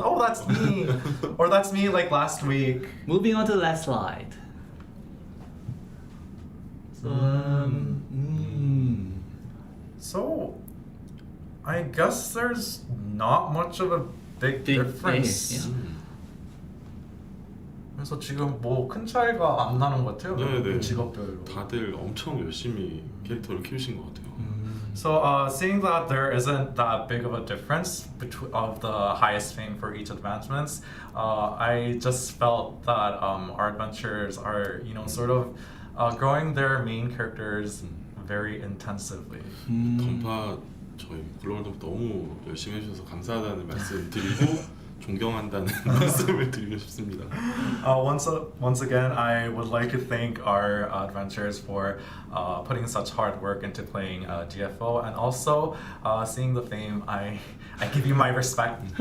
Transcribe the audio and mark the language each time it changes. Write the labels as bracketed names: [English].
[English] Oh, that's me, or that's me like last week. moving on to the last slide. So, So, I guess there's not much of a big difference. yeah. [Korean] 그래서 지금 뭐 큰 차이가 안 나는 것 같아요. 네네. 직업별로. 다들 엄청 열심히 캐릭터를 키우신 것 같아요. [English] So, seeing that there isn't that big of a difference of the highest fame for each advancements, I just felt that our adventurers are, sort of growing their main characters very intensively. [Korean] 던파 저희 글로벌 너무 열심히 해주셔서 감사하다는 말씀 드리고 존경한다는 말씀을 드리고 싶습니다. [English] Once again, I would like to thank our adventurers for putting such hard work into playing DFO, and also seeing the fame. I give you my respect.